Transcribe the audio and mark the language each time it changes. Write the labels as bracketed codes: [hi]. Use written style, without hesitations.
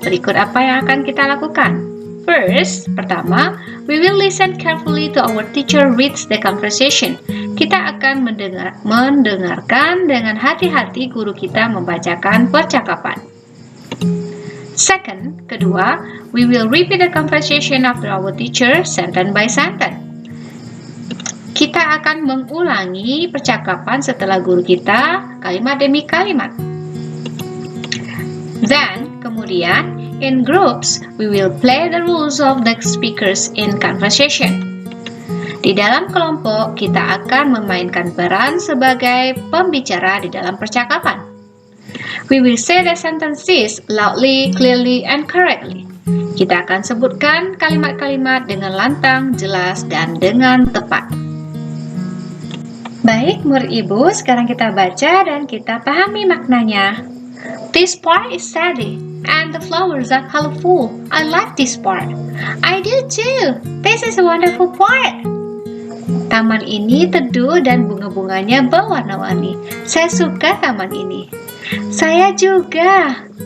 [id] Berikut apa yang akan kita lakukan. [en] First, [id] pertama, [en] we will listen carefully to our teacher reads the conversation. [id] Kita akan mendengarkan dengan hati-hati guru kita membacakan percakapan. [en] Second, [id] kedua, [en] we will repeat the conversation after our teacher sentence by sentence. [id] Kita akan mengulangi percakapan setelah guru kita kalimat demi kalimat. [en] Then, [id] kemudian, [en] in groups, we will play the rules of the speakers in conversation. [id] Di dalam kelompok, kita akan memainkan peran sebagai pembicara di dalam percakapan. [en] We will say the sentences loudly, clearly, and correctly. [id] Kita akan sebutkan kalimat-kalimat dengan lantang, jelas, dan dengan tepat. Baik, murid ibu, sekarang kita baca dan kita pahami maknanya. [en] This part is saddy, and the flowers are colorful. I like this part. I do too. This is a wonderful part. [id] Taman ini teduh dan bunga-bunganya berwarna-warni. Saya suka taman ini. Saya juga.